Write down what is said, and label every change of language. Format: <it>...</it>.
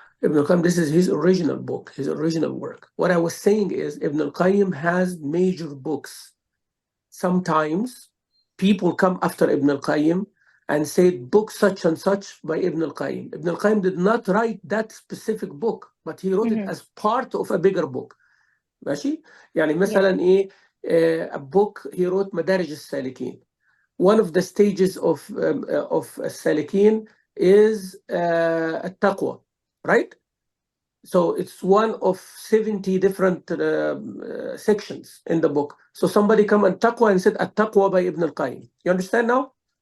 <en>Ibn Qayyim, this is his original book, his original work. What I was saying is Ibn Qayyim has major books. Sometimes people come after Ibn Qayyim and say book such and such by Ibn Qayyim. Ibn Qayyim did not write that specific book, but he wrote it as part of a bigger book.</en> <ar>ماشي؟ يعني مثلا</ar> <en>a book he wrote</en> <ar>مدارج السالكين.</ar> <en>One of the stages of السالكين is التقوى, right? So it's one of 70 different sections in the book. So somebody come and taqwa and said at-taqwa by Ibn Qayyim. You understand now?</en>